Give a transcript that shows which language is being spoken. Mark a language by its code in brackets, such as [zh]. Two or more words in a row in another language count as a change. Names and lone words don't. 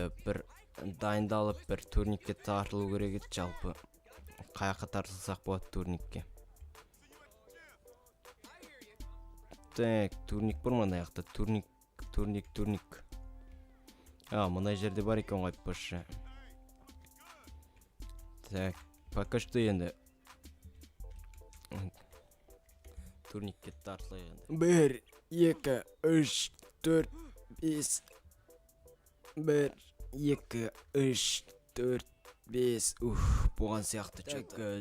[kk] Бір дайындалып, бір турникке тартылу керек еді жалпы. Қаяққа тартылсақ болады турникке. Так, турник бар ма ана жақта? Турник. Мына жерде бар екен ғой айтпашы. Так, пока что енді турникке тартылайық енді. 1, 2, 3, 4, 5. 1, 2, 3, 4, 5. Болған сияқты чак.